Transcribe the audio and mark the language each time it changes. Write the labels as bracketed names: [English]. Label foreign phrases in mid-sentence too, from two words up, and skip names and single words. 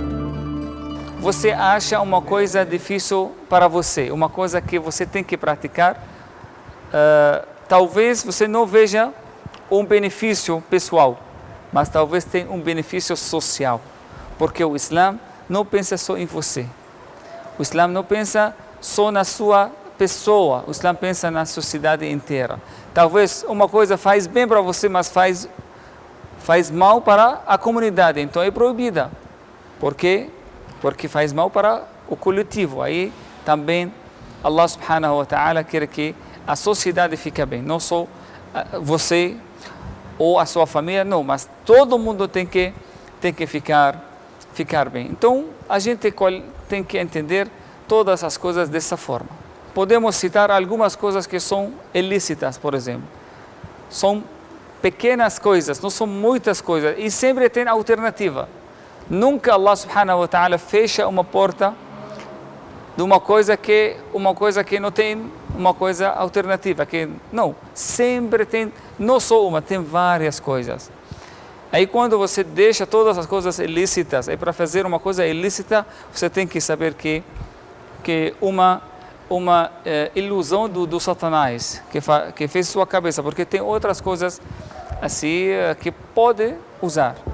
[Portuguese] Você acha uma coisa difícil para você, uma coisa que você tem que praticar, talvez você não veja um benefício pessoal, mas talvez tenha um benefício social, porque o Islã não pensa só em você, o Islã não pensa só na sua pessoa, o Islã pensa na sociedade inteira. Talvez uma coisa faz bem para você, mas faz mal para a comunidade, então é proibida. Por quê? Porque faz mal para o coletivo. Aí também [Arabic] الله سبحانه وتعالى [Portuguese] quer que a sociedade fique bem, não só você ou a sua família, não, mas todo mundo tem que ficar bem. Então a gente tem que entender todas as coisas dessa forma. Podemos citar algumas coisas que são ilícitas, por exemplo. São pequenas coisas, não são muitas coisas, e sempre tem alternativa. Nunca [Arabic] الله سبحانه وتعالى [Portuguese] fecha uma porta de uma coisa que não tem uma coisa alternativa, que não, sempre tem, não só uma, tem várias coisas. Aí quando você deixa todas as coisas ilícitas, aí para fazer uma coisa ilícita, você tem que saber que uma ilusão do Satanás que fez sua cabeça, porque tem outras coisas assim que pode usar.